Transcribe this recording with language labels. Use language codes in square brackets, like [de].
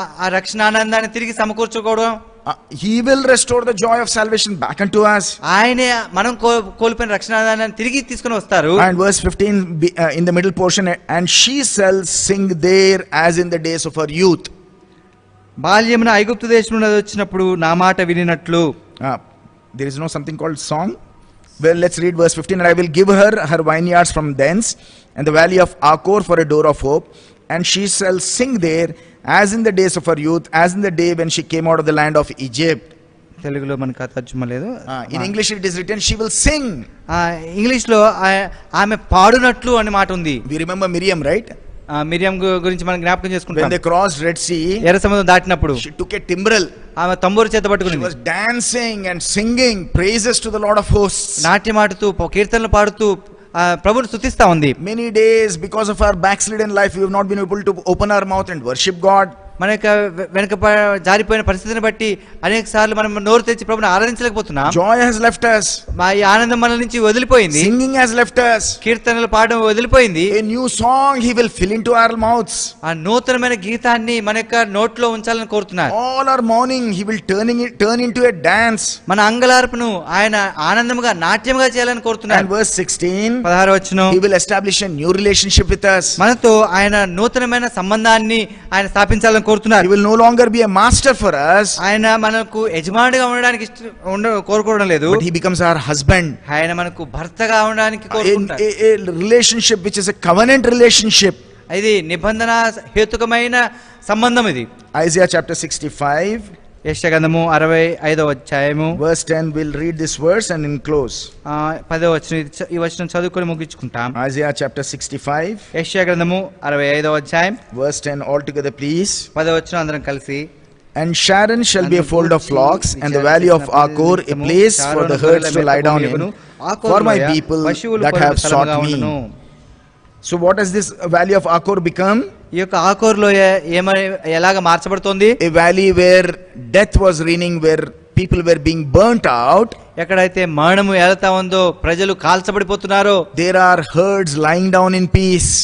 [te] ఆ రక్షణ ఆనందాన్ని తిరిగి సమకూర్చుకోవడం. [en] He will restore the joy of salvation back unto us. [te] ఆయనే మనం కోల్పోయిన రక్షణ ఆనందాన్ని తిరిగి తీసుకొని వస్తారు. [en] And verse 15 in the middle portion, and she shall sing there as in the days of her youth. [te] బాల్యమున ఐగుప్తు దేశమున వచ్చినప్పుడు నా మాట వినినట్లు. [en] There is no something called song. Well, let's read verse 15. And I will give her her vineyards from thence, and the valley of Achor for a door of hope, and she shall sing there as in the days of her youth, as in the day when she came out of the land of Egypt. [te] తెలుగులో మనకు తర్జుమా లేదు. [en] In English it is written, she will sing. [te] English లో ఆమె పాడునట్లు అనే మాట ఉంది. [en] We remember Miriam, right? [te] మిరియం గురించి మనం జ్ఞాపకం [en] When [te] చేసుకుంటాం. [en] they crossed Red Sea, [te] ఎర్ర సముద్రం దాటినప్పుడు [en] she took a timbrel. [te] ఆమె తంబూరు చేత [en] She [te] పట్టుకుని [en] was dancing and singing praises to the Lord of hosts. [te] నాట్యమాడుతూ కీర్తనలు పాడుతూ ప్రభువును స్తుతిస్తా ఉంది. [en] Many days, because of our backslidden life, we have not been able to open our mouth and worship God. [te] మన యొక్క వెనక జారిపోయిన పరిస్థితిని బట్టి అనేక సార్లు మనం నోరు తెచ్చి ప్రభువుని ఆరాధించలేకపోతున్నాం. [en] Joy has left us. [te] మా ఈ ఆనందం మన నుంచి వదిలిపోయింది. [en] Singing has left us. [te] కీర్తనలు పాడడం వదిలిపోయింది. [en] A new song he will fill into our mouths. [te] ఆ నూతనమైన గీతాన్ని మన యొక్క నోట్లో ఉంచాలని కోరుతున్నారు. [en] All our mourning he will turn into a dance. [te] మన అంగలార్పును ఆయన ఆనందముగా నాట్యముగా చేయాలని కోరుతున్నారు. [en] And verse 16, [te] 16వ వచనం, [en] he will establish a new relationship with us. [te] మనతో ఆయన నూతనమైన సంబంధాన్ని ఆయన స్థాపించాలని కోరుతున్నారు. [en] He will no longer be a master for us, [te] ఆయన మనకు యజమానిగా ఉండడానికి కోరుకోవడం లేదు. [en] but he becomes our husband. [te] ఆయన మనకు భర్తగా ఉండడానికి కోరుకుంటారు. [en] A relationship which is a covenant relationship. [te] ఇది నిబంధన హేతుకమైన సంబంధం. ఇది [en] Isaiah chapter 65, [te] యెషయా గ్రంథము 65వ అధ్యాయము [en] verse 10. We'll read this verse and then close. [te] 10వ వచనం. ఈ వచనం చదువుకొని ముగించుకుంటాం. [en] Isaiah chapter 65, [te] యెషయా గ్రంథము 65వ అధ్యాయం [en] verse 10 all together please. [te] 10వ వచనం అందరం కలిసి. [en] And Sharon shall be a fold of flocks, and the valley of Achor a place for the herds to lie down in, for my people that have sought me. So what has this valley of Achor become? [te] ఈ యొక్క ఆకోరులో ఎలాగ మార్చబడుతోంది? [en] A valley where death was reigning, where people were being burnt out. [te] ఎక్కడైతే మరణము ఏలతా ఉందో, ప్రజలు కాల్చబడిపోతున్నారో, [en] There are herds lying down in peace.